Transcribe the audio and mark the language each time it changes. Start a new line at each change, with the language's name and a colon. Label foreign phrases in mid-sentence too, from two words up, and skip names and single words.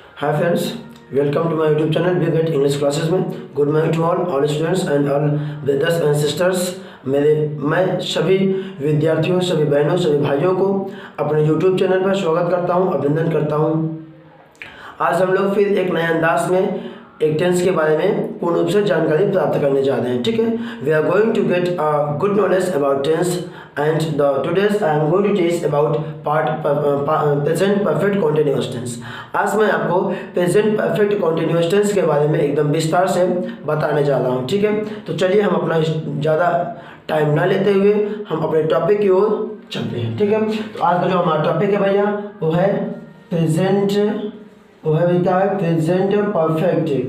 English: hi friends, welcome to my YouTube channel Big Get English Classes में। good morning to all students and all brothers and sisters.
Hindi: मैं सभी विद्यार्थियों, सभी बहनों, सभी भाइयों को अपने यूट्यूब चैनल पर स्वागत करता हूं, अभिनंदन करता हूं। आज हम लोग फिर एक नए अंदाज में एक टेंस के बारे में पूर्ण रूप से जानकारी प्राप्त करने जा रहे हैं। ठीक है,
English: we are going to get a good knowledge about tense and today's I am going to teach about present perfect continuous tense।
Hindi: आज मैं आपको
English: present perfect continuous tense
Hindi: के बारे में एकदम विस्तार से बताने जा रहा हूँ। ठीक है, तो चलिए हम अपना ज़्यादा टाइम ना लेते हुए हम अपने टॉपिक की ओर चलते हैं। ठीक है, तो आज का जो हमारा टॉपिक है भैया वो है प्रेजेंट, वो है क्या है
English: present perfect.